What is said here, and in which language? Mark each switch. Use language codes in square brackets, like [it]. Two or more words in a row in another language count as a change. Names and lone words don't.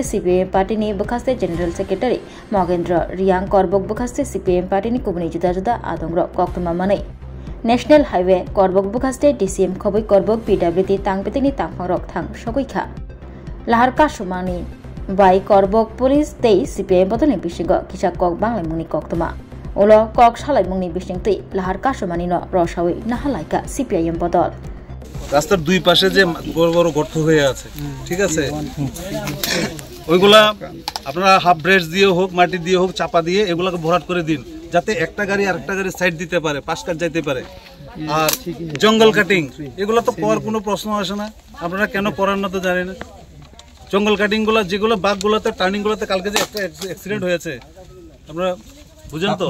[trp] CPM Party ni Bukaste [en] General Secretary [trp] Mogendra Riang Korbuk Bukaste CPM Party ni Kubuni Juda Adongro Koktuma Manai [en] National Highway [trp] Korbuk Bukaste DCM Khobui Korbuk PWT Tangpetini Tangpangrok Thang Shokuikha Lahar Kasumani Bai Korbuk Police Tei CPM Bodoni Bisingo Kisa Kok Banglai Mungni Koktuma Ulo Kok Salai Mungni Bisingti Lahar Kasumani no Roshawi Nahalaika CPIM Bodol [bn] রাস্তার দুই পাশে যে বড় বড় গর্ত হয়ে আছে ঠিক আছে ওইগুলা আপনারা হাফ ব্রেস দিয়ে হোক মাটি দিয়ে হোক চাপা দিয়ে এগুলাকে ভরাট করে দিন যাতে একটা গাড়ি আরেকটা গাড়ি সাইড দিতে পারে পাশ কাট যাইতে পারে আর জঙ্গল কাটিং এগুলা তো করার কোনো প্রশ্ন আসে না আপনারা কেন করার না তো জানেন না জঙ্গল কাটিং গুলো যেগুলো বাগগুলোতে টার্নিং গুলোতে কালকে যে একটা অ্যাক্সিডেন্ট হয়েছে আপনারা বুঝেন তো